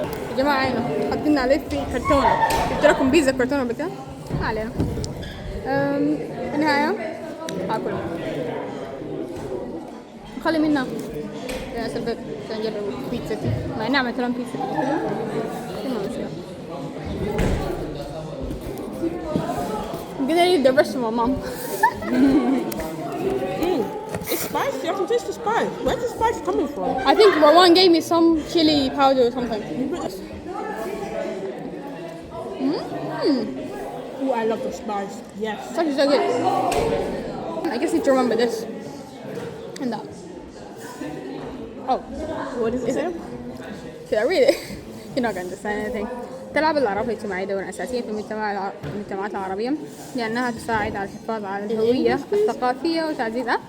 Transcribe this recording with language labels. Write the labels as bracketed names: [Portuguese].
[Arabic] يا جماعة هنا حاطين عليه في كرتونة. جبت لكم بيتزا كرتونة قبل كده. ما علينا. في النهاية هاكل. خلي منها. الناس البيت عشان يجربوا بيتزتي، مع إني عملت لهم بيتزا قبل كده. ما مشكلة. [English] I'm gonna eat the rest of my mom. It's spicy. I can taste the spice. Where's the spice coming from? I think Rowan gave me some chili powder or something. Oh, I love the spice. Yes. It's actually so good. I guess need to remember this and that. Oh, What does it say? should I read it? You're not going to understand anything. [Arabic] تلعب الأعراف الاجتماعية دورا أساسيا في المجتمعات العربية لأنها تساعد على الحفاظ على الهوية الثقافية وتعزيز